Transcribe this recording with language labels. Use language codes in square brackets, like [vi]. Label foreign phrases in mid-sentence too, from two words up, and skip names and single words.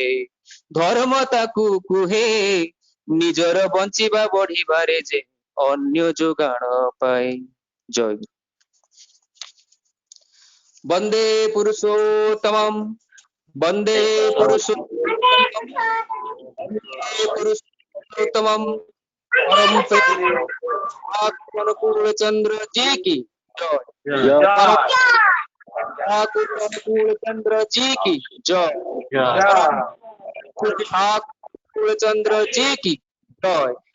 [or] ଧର୍ମ ତାକୁ କୁହେ ନିଜର ବଞ୍ଚିବା ବଢିବାରେ ଯେ ଅନ୍ୟ ଯୋଗାଣ ପାଏ। [sa] ଜୟ ଗୁରୁ। ବନ୍ଦେ ପୁରୁଷୋତ୍ତମମ୍ ବନ୍ଦେ ପୁରୁଷୋତ୍ତମମ୍ ବନ୍ଦେ पुरुषोत्तमम [hi] परम अनुकूल चंद्र जी की जय। परम अनुकूल चंद्र जी की जय। परम अनुकूल चंद्र जी की जय।